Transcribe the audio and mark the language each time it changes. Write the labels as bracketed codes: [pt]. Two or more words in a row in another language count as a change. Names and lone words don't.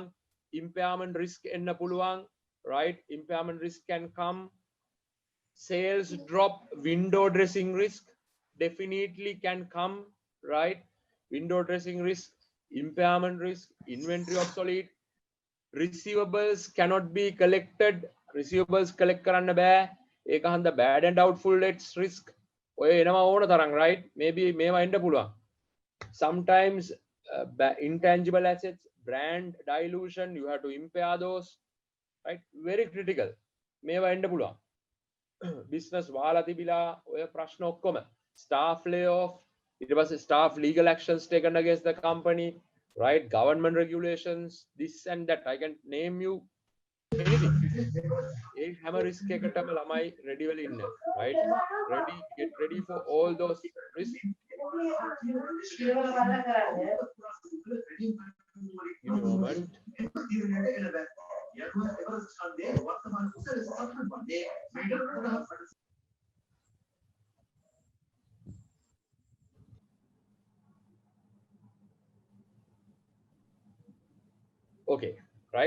[en] Impairment risk [si] එන්න පුළුවන්, [en] right? Impairment risk can come. Sales drop, window dressing risk definitely can come, right? Window dressing risk, impairment risk, inventory obsolete. Receivables cannot be collected. Receivables collect [si] කරන්න බෑ. ඒක හන්ද [en] bad and doubtful debts risk [si] ඔය එනවා ඕන තරම්, right? Maybe මේවා එන්න පුළුවන්. [en] Sometimes intangible assets, brand dilution, you have to impair those, right? Very critical. [si] මේවා එන්න පුළුවන්. [en] Business [si] වාලා තිබිලා ඔය ප්‍රශ්න ඔක්කොම, [en] staff layoff, [si] ඊට පස්සේ [en] staff legal actions taken against the company, right? Government regulations, this and that. I can name you anything. [si] ඒ හැම risk එකටම ළමයි ready වෙලා ඉන්න, [en] right? Get ready for all those risks. Give me a moment. Okay, right?